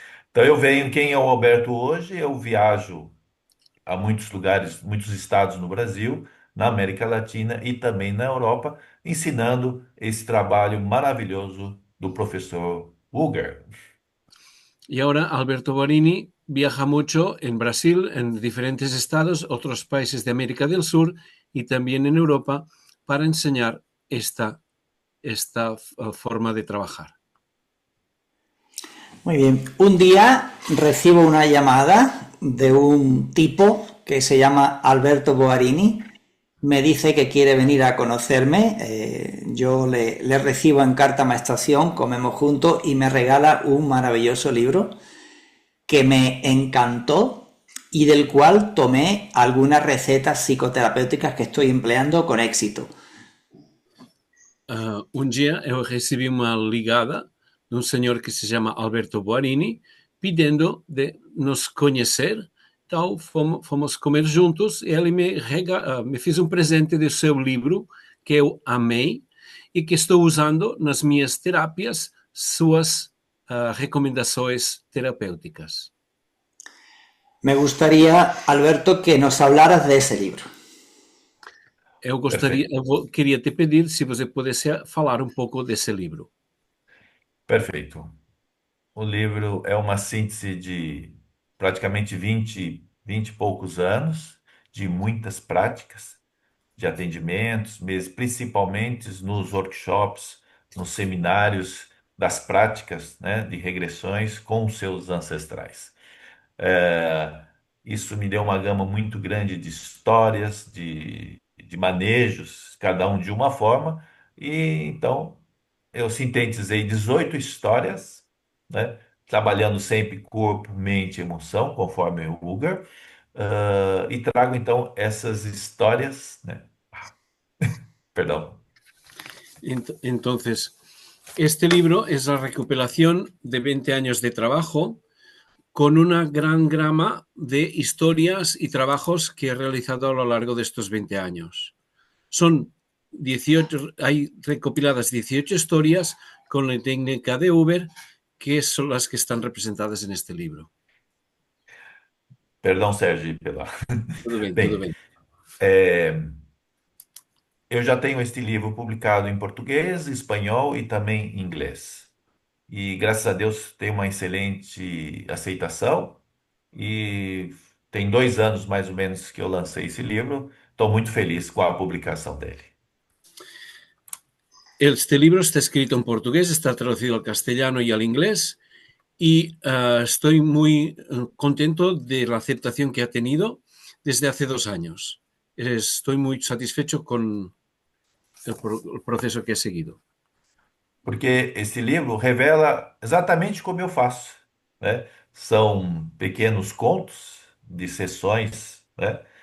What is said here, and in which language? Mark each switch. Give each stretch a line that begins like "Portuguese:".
Portuguese: Então eu venho, quem é o Alberto hoje? Eu viajo a muitos lugares, muitos estados no Brasil, na América Latina e também na Europa, ensinando esse trabalho maravilhoso do professor Uger.
Spanish: Y ahora Alberto Guarini viaja mucho en Brasil, en diferentes estados, otros países de América del Sur y también en Europa para enseñar esta forma de trabajar. Muy bien. Un día recibo una llamada de un tipo que se llama Alberto Guarini me dice que quiere venir a conocerme. Yo le recibo en Cártama Estación, comemos juntos y me regala un maravilloso libro que me encantó y del cual tomé algunas recetas psicoterapéuticas que estoy empleando con éxito.
Portuguese: Um dia eu recebi uma ligada de um senhor que se chama Alberto Boarini, pedindo de nos conhecer. Então fomos comer juntos e ele me fez um presente do seu livro, que eu amei e que estou usando nas minhas terapias, suas recomendações terapêuticas.
Spanish: Me gustaría, Alberto, que nos hablaras de ese libro.
Portuguese: Perfeito. Queria te pedir se você pudesse falar um pouco desse livro. Perfeito. O livro é uma síntese de praticamente 20 e poucos anos, de muitas práticas, de atendimentos, mesmo, principalmente nos workshops, nos seminários das práticas, né, de regressões com os seus ancestrais. É, isso me deu uma gama muito grande de histórias, de manejos, cada um de uma forma, e então eu sintetizei 18 histórias, né, trabalhando sempre corpo, mente e emoção, conforme o Ruger, e trago então essas histórias, né, perdão.
Spanish: Entonces, este libro es la recopilación de 20 años de trabajo con una gran gama de historias y trabajos que he realizado a lo largo de estos 20 años. Son 18, hay recopiladas 18 historias con la técnica de Uber, que son las que están representadas en este libro.
Portuguese: Perdão, Sérgio, pela.
Spanish: Todo bien, todo
Portuguese: Bem,
Spanish: bien.
Portuguese: eu já tenho este livro publicado em português, espanhol e também em inglês. E graças a Deus tem uma excelente aceitação. E tem 2 anos mais ou menos que eu lancei esse livro. Estou muito feliz com a publicação dele.
Spanish: Este libro está escrito en portugués, está traducido al castellano y al inglés y estoy muy contento de la aceptación que ha tenido desde hace 2 años. Estoy muy satisfecho con el proceso que he seguido.
Portuguese: Porque esse livro revela exatamente como eu faço, né? São pequenos contos de sessões, né?